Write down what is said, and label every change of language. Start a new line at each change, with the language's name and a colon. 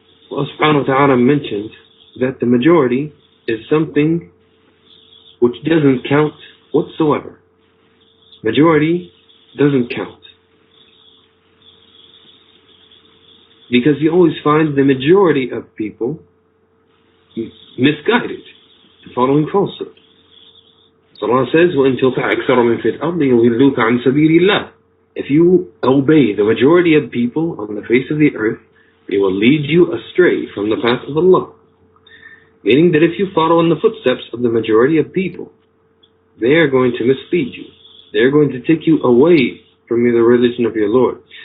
English: Allah subhanahu wa ta'ala mentioned that the majority is something which doesn't count whatsoever. Majority doesn't count. Because you always find the majority of people misguided and following falsehood.
Arabic: So Allah says, وَإِن تُطِعْ أَكْثَرَ مِنْ فِي الْأَرْضِ يُضِلُّوكَ عَنْ سَبِيلِ اللَّهِ.
English: If you obey the majority of people on the face of the earth, they will lead you astray from the path of Allah. Meaning that if you follow in the footsteps of the majority of people, they are going to mislead you. They are going to take you away from the religion of your Lord.